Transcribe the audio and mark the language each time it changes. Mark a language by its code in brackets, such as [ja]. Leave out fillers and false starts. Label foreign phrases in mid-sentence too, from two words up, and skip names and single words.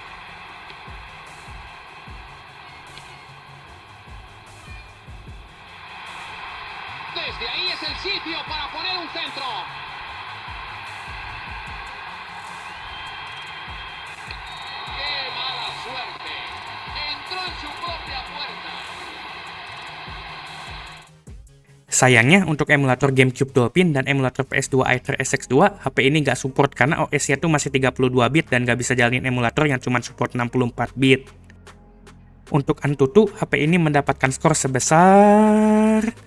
[es] Desde ahí es el sitio para poner un centro. ¡Qué mala suerte! Entró en su propia puerta. [id] Sayangnya, untuk emulator GameCube Dolphin dan emulator PS2 Aether SX2, HP ini nggak support karena OS-nya tuh masih 32 bit dan nggak bisa jalanin emulator yang cuma support 64 bit. Untuk Antutu, HP ini mendapatkan skor sebesar...